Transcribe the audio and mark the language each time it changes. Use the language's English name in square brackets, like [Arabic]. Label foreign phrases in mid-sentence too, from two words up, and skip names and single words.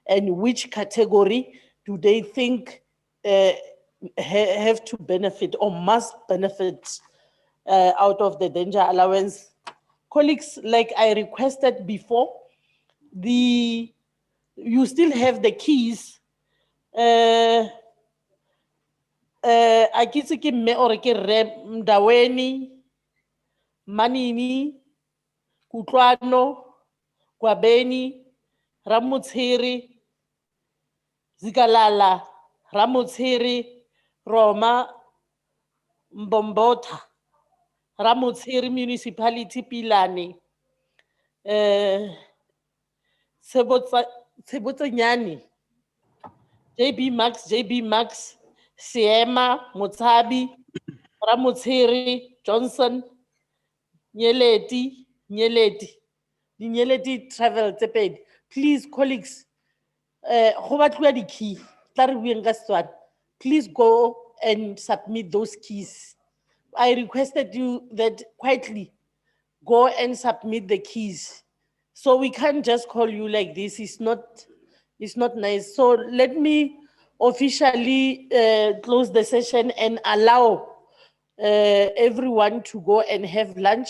[English] and which category do they think have to benefit or must benefit out of the danger allowance. Colleagues, like I requested before, you still have the keys. [Tswana] A ke itse ke mme or ke rre Mdaweni, Manini, Kutlwano, Kwabeni, Ramotshiri, Zikalala, Ramotshiri, Roma, Mbombota, Ramotshiri Municipality Pilane, Tsebotsanyane, JB Max, Siema, Motsabi, Ramotshiri, Johnson, Nyeleti, [English] the Nyeleti travel [Tswana] tse pedi. [English] Please, colleagues, [Tswana] go batluwa di key, tla re bueng ka Setswana. [English] Please go and submit those keys. I requested you that quietly go and submit the keys. So we can't just call you like this. It's not nice. So let me officially close the session and allow everyone to go and have lunch.